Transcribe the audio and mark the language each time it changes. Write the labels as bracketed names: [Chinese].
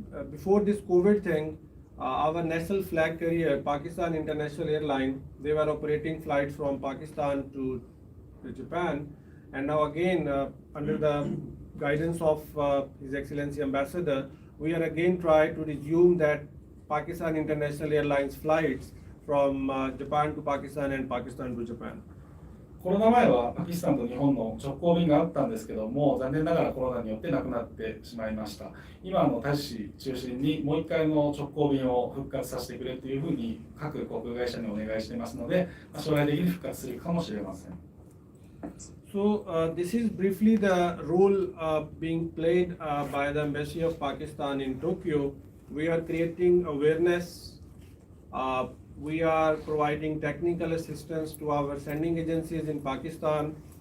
[English] Before this COVID thing, our national flag carrier, Pakistan International Airline, they were operating flights from Pakistan to Japan. And now again, under the guidance of His Excellency Ambassador, we are again trying to resume that Pakistan International Airlines flights from Japan to Pakistan and Pakistan to Japan. [Japanese] コロナ前はパキスタンと日本の直行便があったんですけども、残念ながらコロナによってなくなってしまいました。今大使中心にもう1回の直行便を復活させてくれというふうに各航空会社にお願いしていますので、将来的に復活するかもしれません。 [English] So this is briefly the role being played by the Embassy of Pakistan in Tokyo. We are creating awareness. We are providing technical assistance to our sending agencies in Pakistan.